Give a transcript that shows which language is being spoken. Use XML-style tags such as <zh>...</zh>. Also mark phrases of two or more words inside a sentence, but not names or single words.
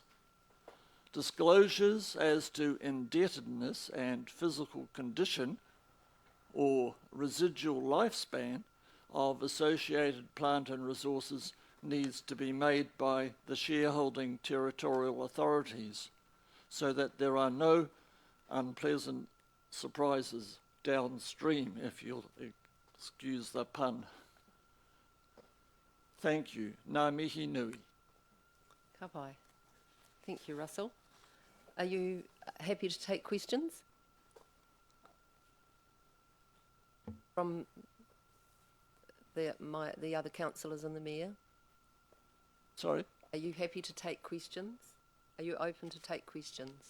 <en>Disclosures as to indebtedness and physical condition or residual lifespan of associated plant and resources needs to be made by the shareholding territorial authorities so that there are no unpleasant surprises downstream, if you'll excuse the pun. Thank you.</en> <mi>Ngā mihi nui. Ka pai.</mi> <en>Thank you, Russell. Are you happy to take questions from the other councillors and the mayor? Sorry? Are you happy to take questions? Are you open to take questions?</en>